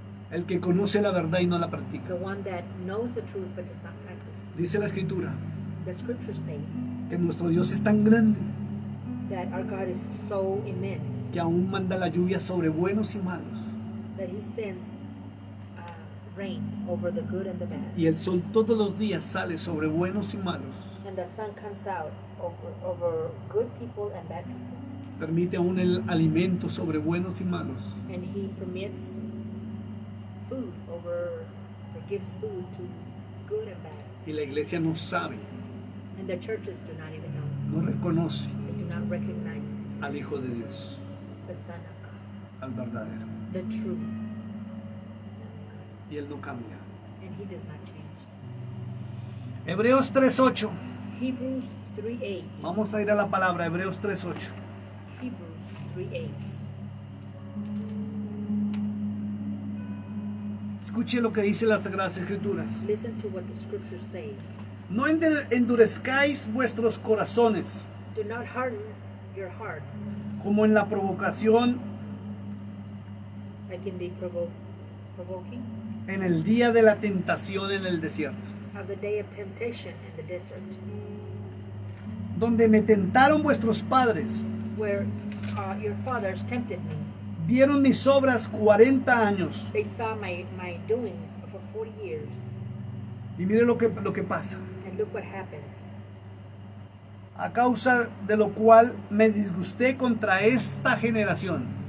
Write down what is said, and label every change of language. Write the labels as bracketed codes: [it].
[es] El que conoce la verdad y no la practica. [en] one that knows the truth but does not practice. [es] Dice la Escritura [en] The scriptures say [es] que nuestro Dios es tan grande [en] that our God is so immense [es] que aún manda la lluvia sobre buenos y malos. [en] that He sends rain over the good and the bad. [es] Y el sol todos los días sale sobre buenos y malos. [en] And the sun comes out over good people and bad people. [es] Permite aún el alimento sobre buenos y malos. [en] And He permits food over, or gives food to good and bad. [es] Y la iglesia no sabe, [en] And the churches do not even know. [es] no reconoce [en] They do not recognize [es] al Hijo de Dios, [en] the Son of God, [es] al verdadero. [en] the true Son of God. [es] Y Él no cambia. [en] And He does not change. [es] Hebreos 3:8. [en] Hebrews 3:8. [es] Vamos a ir a la palabra, Hebreos 3:8. [en] Hebrews 3:8. [es] Escuche lo que dice las Sagradas Escrituras. [en] Listen to what the scriptures say. [es] No endurezcáis vuestros corazones, [en] Do not harden your hearts [es] como en la provocación [en] like in the provoking [es] en el día de la tentación en el desierto, [en] of the day of temptation in the desert, [es] donde me tentaron vuestros padres, [en] where your fathers tempted me. [es] vieron mis obras 40 años. [en] They saw my doings for 40 years. [es] Y mire lo que pasa. [en] And look what happens. [es] A causa de lo cual me disgusté contra esta generación.